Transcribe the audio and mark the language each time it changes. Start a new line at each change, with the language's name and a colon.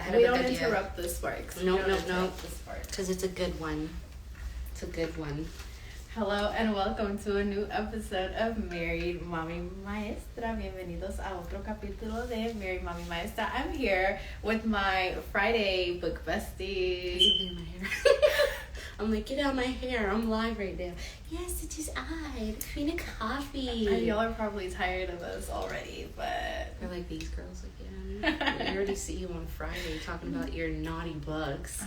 English: We don't interrupt the sparks. No. Because it's a good one. It's a good one. Hello and welcome to a new episode of Married.Mommy.Maestra.
Spanish: Bienvenidos a otro capítulo de Married.Mommy.Maestra.
English: I'm here with my Friday book bestie. I'm like, get out my hair. I'm live right now. Yes, it is I, the Queen of Coffee. And y'all are probably tired of us already, but... We're like these girls again. We already see you on Friday talking about your naughty books.